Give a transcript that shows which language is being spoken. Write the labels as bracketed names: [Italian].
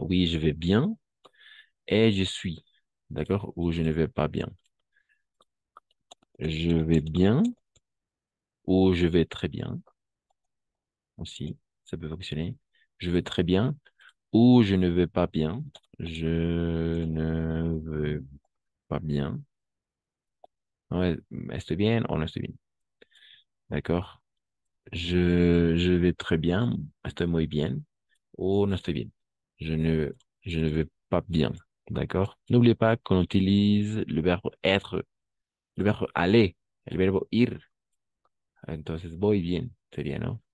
[French] Oui, je vais bien et je suis. D'accord? Ou je ne vais pas bien. Je vais bien ou je vais très bien aussi. Ça peut fonctionner. Je vais très bien ou je ne vais pas bien. Je ne veux pas bien. [Spanish] Ouais, estoy bien o no estoy bien. [French] D'accord? Je vais très bien. [Spanish] Estoy muy bien ou no estoy bien. [French] Je ne, je ne vais pas bien. D'accord? N'oubliez pas qu'on utilise le verbe être, le verbe aller, [Spanish] el verbo ir. Entonces, voy bien, sería, ¿no?